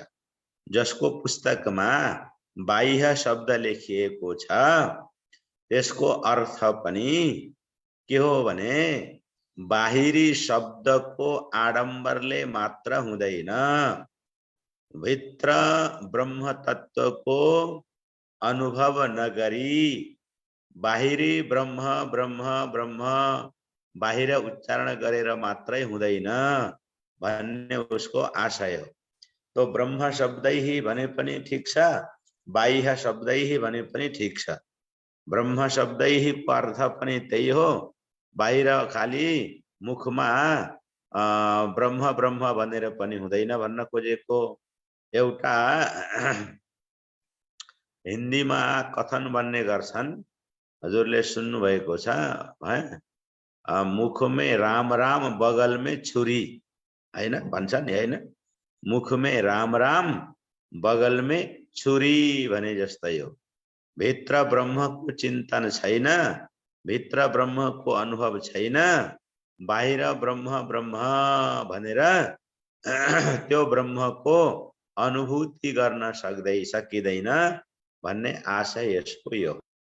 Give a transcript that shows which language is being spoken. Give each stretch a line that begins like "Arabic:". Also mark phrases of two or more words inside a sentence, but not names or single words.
Nepali: जसको पुस्तक में बाह्य शब्द लेखिएको छ त्यसको अर्थ पनि के हो भने बाहिरी शब्द को आडम्बरले मात्र हुँदैन, भित्र ब्रह्म तत्व को अनुभव नगरी बाहिरी ब्रह्म ब्रह्म ब्रह्म बाहिर उच्चारण गरेर मात्रै हुँदैन भन्ने उसको आशय हो। तो ब्रह्म शब्दैः भने पनि ठीक छ, बाह्य शब्दैः भने पनि ठीक छ। ब्रह्म शब्दैः को अर्थ पनि त्यही हो, बाहिर खाली मुखमा ब्रह्म ब्रह्म भनेर पनि हुँदैन भन्न खोजेको। एउटा हिन्दीमा कथन भन्ने गर्छन्, हजुरले सुन्नु भएको छ है,
Hindi: मुख में राम राम बगल में छुरी,
Nepali: हैन भन्छन् नि, हैन?
Hindi: मुख में राम राम बगल में छुरी
Nepali: भने जस्तै हो। भित्र ब्रह्म को चिन्तन छैन, भित्र ब्रह्म को अनुभव छैन, बाहिर ब्रह्म ब्रह्म भनेर त्यो ब्रह्म को अनुभूति गर्न सकिँदैन भन्ने आशय यसको यो।